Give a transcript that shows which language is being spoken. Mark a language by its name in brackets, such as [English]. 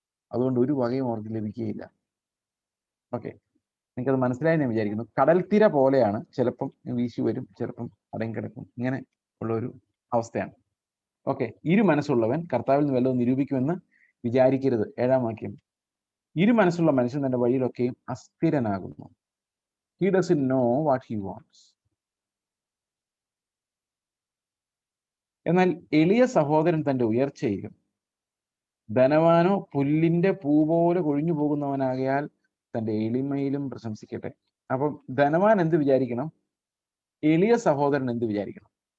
[Malayalam] അതുകൊണ്ട് ഒരു വകയും അവർക്ക് ലഭിക്കുകയില്ല. ഓക്കെ, നിങ്ങൾക്കത് മനസ്സിലായി ഞാൻ വിചാരിക്കുന്നു. കടൽത്തിര പോലെയാണ്, ചിലപ്പം വീശി വരും, ചിലപ്പം അടങ്ങിക്കിടക്കും, ഇങ്ങനെ ഉള്ള ഒരു അവസ്ഥയാണ്. ഓക്കെ, ഇരു മനസ്സുള്ളവൻ കർത്താവിൽ നിന്ന് വല്ലതും നിരൂപിക്കുമെന്ന് വിചാരിക്കരുത്. 7-ാം വാക്യം, ഇരു മനസ്സുള്ള മനുഷ്യൻ തന്റെ വഴിയിലൊക്കെയും അസ്ഥിരനാകുന്നു. [English] He doesn't know what he wants. [Malayalam] എന്നാൽ എളിയ സഹോദരൻ തന്റെ ഉയർച്ചയിലും ധനവാനോ പുല്ലിന്റെ പൂ പോലെ കൊഴിഞ്ഞു പോകുന്നവനാകയാൽ തന്റെ എളിമയിലും പ്രശംസിക്കട്ടെ. അപ്പം ധനവാൻ എന്ത് വിചാരിക്കണം? എളിയ സഹോദരൻ എന്ത് വിചാരിക്കണം?